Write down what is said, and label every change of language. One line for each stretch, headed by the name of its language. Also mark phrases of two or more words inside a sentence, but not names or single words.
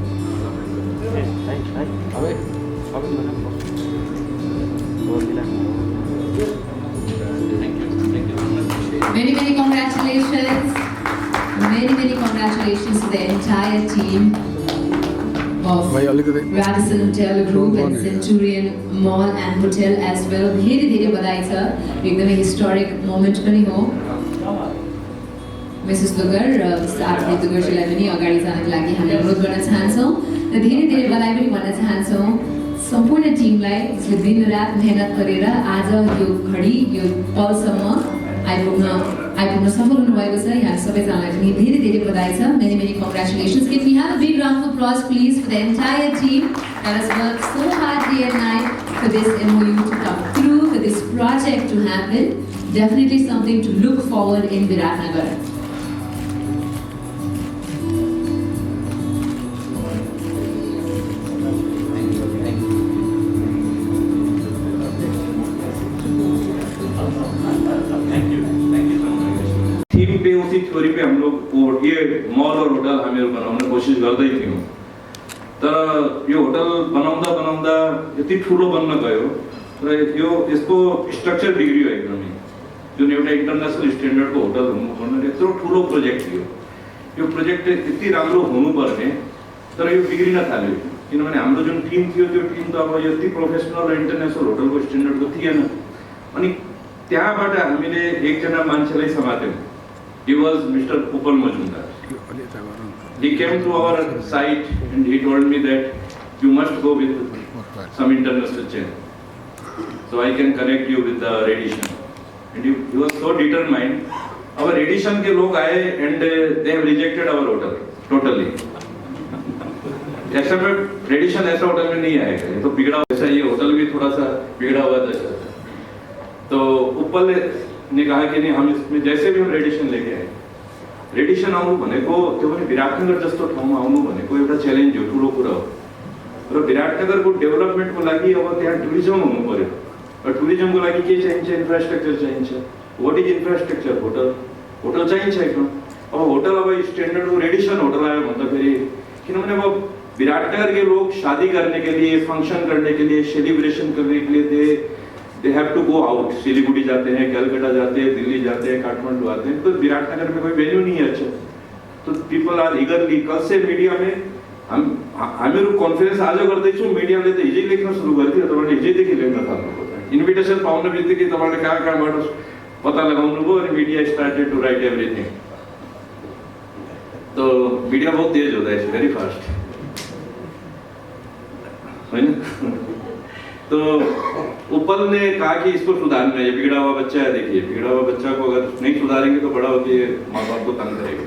English: Many congratulations. Many congratulations to the entire team. of Radisson Hotel Group and Centurion Mall and Hotel as well.
Nepali: धेरै धेरै बधाई छ, एकदमै
English: historic moment
Nepali: पनि हो। मिसेस दुगर साथी दुगरजीलाई पनि अगाडि जानको लागि हामी अनुरोध गर्न चाहन्छौँ र धेरै धेरै बधाई पनि भन्न चाहन्छौँ सम्पूर्ण टिमलाई जसले दिन रात मेहनत गरेर आज यो घडी यो पलसम्म आइपुग्न सफल हुनुभएको छ। यहाँ सबैजनालाई पनि धेरै धेरै बधाई छ।
English: Many many congratulations. Can we have a big round of applause please for the entire team that has worked so hard day and night for this MOU to come through, for this project to happen. Definitely something to look forward in Viratnagar.
Hindi: उसी थ्योरी पे हम लोग ये मॉल और होटल
Nepali: हामीहरू बनाउने कोसिस गर्दै थियौं, तर यो होटल बनाउँदा यति ठुलो बन्न गयो र यसको स्ट्रक्चर बिग्रियो एकदमै। जुन एउटा इन्टरनेशनल स्ट्यान्डर्डको होटल हुनुपर्ने यत्रो ठुलो प्रोजेक्ट थियो, यो प्रोजेक्ट यति राम्रो हुनुपर्ने तर यो बिग्रिन थाल्यो, किनभने हाम्रो जुन टिम थियो त्यो टिम त अब यति प्रोफेसनल र इन्टरनेशनल होटलको स्ट्यान्डर्डको थिएन। अनि त्यहाँबाट हामीले एकजना मान्छेलाई समात्यौं।
English: He was Mr. Upal Majumdar. He came to our site and he told me that you must go with some international chain, so I can connect you with the Radisson. And he was so determined. Our Radisson
Hindi: के लोग आए
English: and they have rejected our hotel totally.
Hindi: ऐसा में Radisson ऐसा होटल में नहीं आएगा, ये तो बिगड़ा हुआ, ऐसा ये होटल भी थोड़ा सा बिगड़ा हुआ था। तो उपल ने कहा कि नहीं, हम इसमें जैसे भी हम रेडिसन लेके आए,
Nepali: रेडिसन आउनु भनेको त्यो पनि विराटनगर जस्तो ठाउँमा आउनु भनेको एउटा च्यालेन्ज हो, ठुलो कुरा हो। र विराटनगरको डेभलपमेन्टको लागि अब त्यहाँ टुरिज्म हुनु पर्यो, र टुरिज्मको लागि के चाहिन्छ? इन्फ्रास्ट्रक्चर चाहिन्छ।
English: What is infrastructure?
Nepali: होटल चाहिन्छ एकदम। अब होटल अब स्ट्यान्डर्डको रेडिसन होटल आयो भन्दाखेरि, किनभने अब
Hindi: विराटनगर के लोग शादी करने के लिए, फंक्शन करने के लिए, सेलिब्रेशन करने के लिए
English: they have to go out.
Hindi: सिलीगुड़ी जाते हैं, कलकत्ता जाते हैं, दिल्ली जाते हैं, काठमांडू आते हैं, तो विराटनगर में कोई वेन्यू नहीं है अच्छा।
Nepali: तो
English: people are eagerly,
Hindi: कल से मीडिया में
Nepali: हामीहरू कन्फरेन्स आज गर्दैछौँ, मिडियाले त हिजै लेख्न सुरु गर्थ्यो, तपाईले हिजैदेखि लेख्न थाल्नुभयो। इन्भिटेसन पाउन बित्तिकै तपाईले कहाँबाट पत्ता लगाउनु भयो अनि
English: media started to write everything.
Hindi: तो मीडिया बहुत तेज होता है,
English: very fast,
Hindi: है ना? तो उपल ने कहा कि इसको सुधारना है, ये बिगड़ा हुआ बच्चा है, देखिए बिगड़ा हुआ बच्चा को अगर नहीं सुधारेंगे तो बड़ा होकर माँ बाप को तंग करेगा।